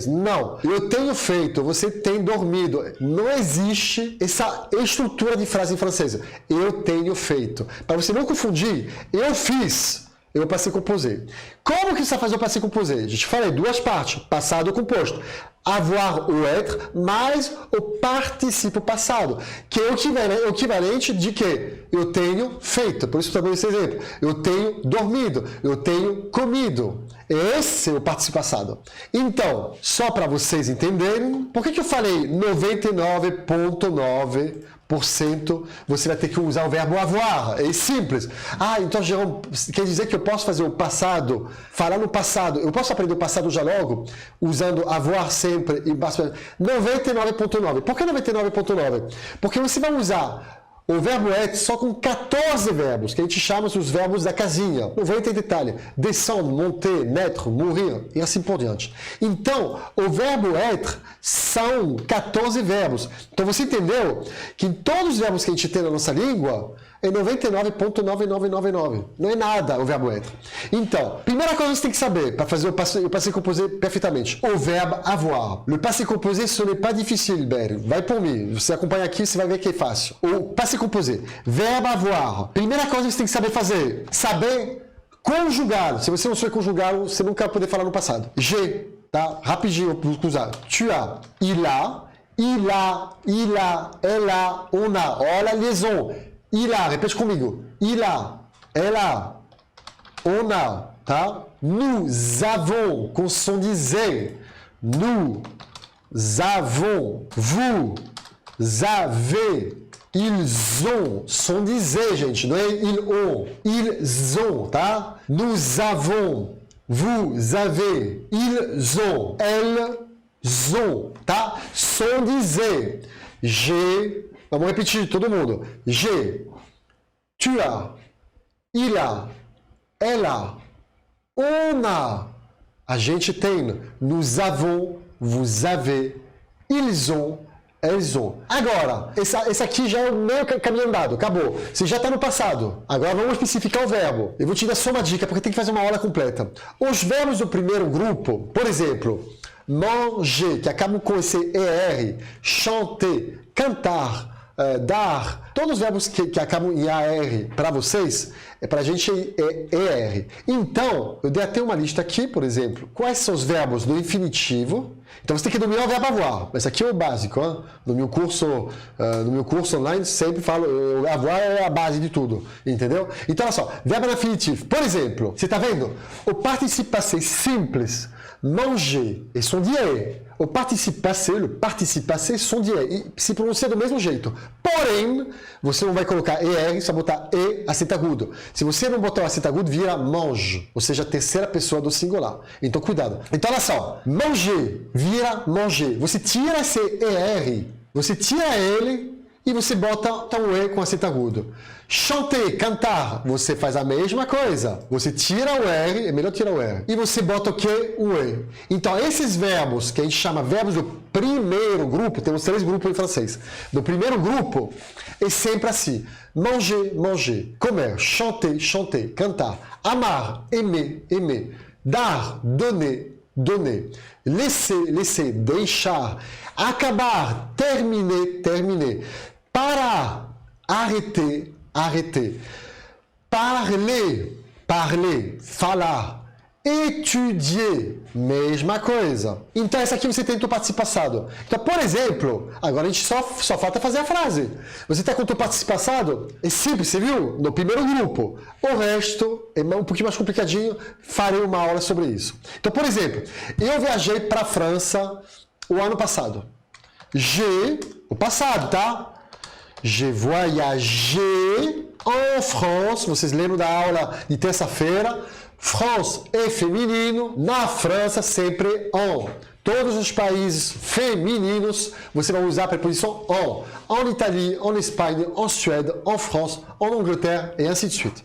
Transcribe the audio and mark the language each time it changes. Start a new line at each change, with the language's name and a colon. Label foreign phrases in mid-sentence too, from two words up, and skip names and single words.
Portuguese: Não, eu tenho feito, você tem dormido. Não existe essa estrutura de frase em francês. Eu tenho feito. Para você não confundir, eu fiz, eu passei composé. Como que você faz o
French: passé composé?
Portuguese: A gente falei, duas partes, passado composto.
French: Avoir ou être, mais
Portuguese: o particípio passado, que é o equivalente de que eu tenho feito. Por isso, também esse exemplo. Eu tenho dormido, eu tenho comido. Esse é o particípio passado. Então, só para vocês entenderem, por que eu falei 99,9%? Você vai ter que usar o verbo avoir. É simples. Então, Jerome, quer dizer que eu posso fazer o passado, falar no passado. Eu posso aprender o passado já logo, usando avoir sempre e 99,9%. Por que 99,9%? Porque você vai usar o verbo être só com 14 verbos, que a gente chama os verbos da casinha. Não vou entrar em detalhe.
French: Descendre, monter, naître, mourir
Portuguese: e assim por diante. Então, o verbo être são 14 verbos. Então, você entendeu que em todos os verbos que a gente tem na nossa língua, é 99,9999. Não é nada o verbo être. Então, primeira coisa que você tem que saber para fazer o
French: passé composé
Portuguese: perfeitamente. O verbo avoir.
French: Le passé composé, ce n'est pas difficile, Ber.
Portuguese: Vai por mim. Você acompanha aqui, você vai ver que é fácil. O
French: passé composé.
Portuguese: Verbo avoir. Primeira coisa que você tem que saber fazer. Saber conjugar. Se você não souber conjugar, você nunca vai poder falar no passado.
French: J'ai.
Portuguese: Tá? Rapidinho, vou usar.
French: Tu as. Il a. Il a. Elle a. On a.
Portuguese: Olha a liaison.
French: Il a,
Portuguese: repete comigo. Il a, elle a, on a, tá?
French: Nous avons,
Portuguese: com som de Z.
French: Nous avons, vous avez, ils ont,
Portuguese: som de Z, gente, não é
French: ils ont. Ils ont, tá? Nous avons, vous avez, ils ont, elles ont,
Portuguese: tá? Som de Z.
French: J'ai.
Portuguese: Vamos repetir, todo mundo.
French: J'ai, tu as, il a, elle a, on a.
Portuguese: A gente tem.
French: Nous avons, vous avez, ils ont, elles ont.
Portuguese: Agora, esse aqui já é o meio caminho andado, acabou. Você já está no passado. Agora vamos especificar o verbo. Eu vou te dar só uma dica, porque tem que fazer uma aula completa. Os verbos do primeiro grupo, por exemplo, manger, que acabam com esse ER, chanter, cantar, dar, todos os verbos que acabam em AR para vocês, para a gente é ER. Então, eu dei até uma lista aqui, por exemplo, quais são os verbos no infinitivo. Então você tem que dominar o verbo avoir. Esse aqui é o básico. Hein? No meu curso online, sempre falo, avoir é a base de tudo. Entendeu? Então, olha só, verbo no infinitivo. Por exemplo, você está vendo?
French: O participe passé simples, manger, et son dié. O participe passé, son dié.
Portuguese: E se pronuncia do mesmo jeito. Porém, você não vai colocar ER, só botar E, acento agudo. Se você não botar o acento agudo, vira mange, ou seja, a terceira pessoa do singular. Então, cuidado. Então, olha só. Manger, vira manger. Você tira esse ER, você tira ele e você bota um E com acento agudo. Chanter, cantar, você faz a mesma coisa. Você tira o R, é melhor tirar o R. E você bota o quê? O E. Então, esses verbos, que a gente chama verbos do primeiro grupo, temos 3 grupos em francês. Do primeiro grupo, é sempre assim.
French: Manger, manger. Comer, chanter, chanter. Cantar. Amar, aimer, aimer. Dar, donner, donner. Laisser, laisser.
Portuguese: Deixar. Acabar,
French: terminer, terminer. Parar, arrêter, arrêter. Parler, parler,
Portuguese: falar. Étudier, mesma coisa. Então, essa aqui você tem o participo passado. Então, por exemplo, agora a gente só falta fazer a frase. Você está com o teu participo passado? É simples, você viu? No primeiro grupo. O resto é um pouquinho mais complicadinho. Farei uma aula sobre isso. Então, por exemplo, eu viajei para a França o ano passado. O passado, tá?
French: J'ai voyagé en France.
Portuguese: Vocês lembram da aula de terça-feira? France é feminino. Na França, sempre en. Todos os países femininos, você vai usar a preposição en.
French: En Italie, en Espanha, en Suède, en France, en Angleterre, et ainsi de suite.